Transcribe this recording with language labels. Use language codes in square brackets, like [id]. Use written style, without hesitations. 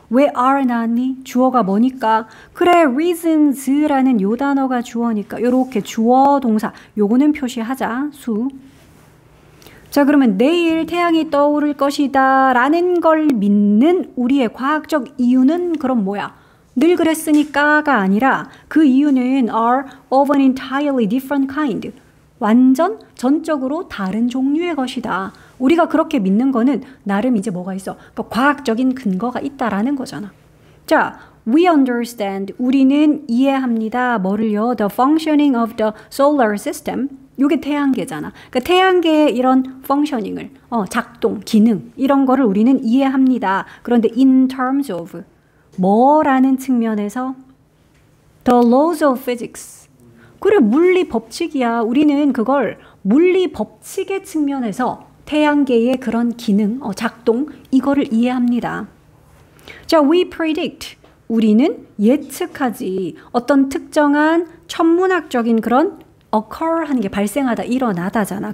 [ko] 왜 are 나왔니? 주어가 뭐니까? 그래, reasons라는 요 단어가 주어니까 요렇게 주어 동사 요거는 표시하자. 수. 자, 그러면 내일 태양이 떠오를 것이다 라는 걸 믿는 우리의 과학적 이유는 그럼 뭐야? 늘 그랬으니까가 아니라 그 이유는 [en] are of an entirely different kind. [ko] 완전 전적으로 다른 종류의 것이다. 우리가 그렇게 믿는 거는 나름 이제 뭐가 있어? 그러니까 과학적인 근거가 있다라는 거잖아. 자, [en] we understand. [ko] 우리는 이해합니다. 뭐를요? [en] The functioning of the solar system. [ko] 이게 태양계잖아. 그러니까 태양계의 이런 functioning을, 작동, 기능 이런 거를 우리는 이해합니다. 그런데 [en] in terms of [ko] 뭐라는 측면에서 [en] the laws of physics. [ko] 그래, 물리 법칙이야. 우리는 그걸 물리 법칙의 측면에서 태양계의 그런 기능, 작동, 이거를 이해합니다. 자, [en] we predict. [ko] 우리는 예측하지. 어떤 특정한 천문학적인 그런 occur 하는 게 발생하다, 일어나다잖아.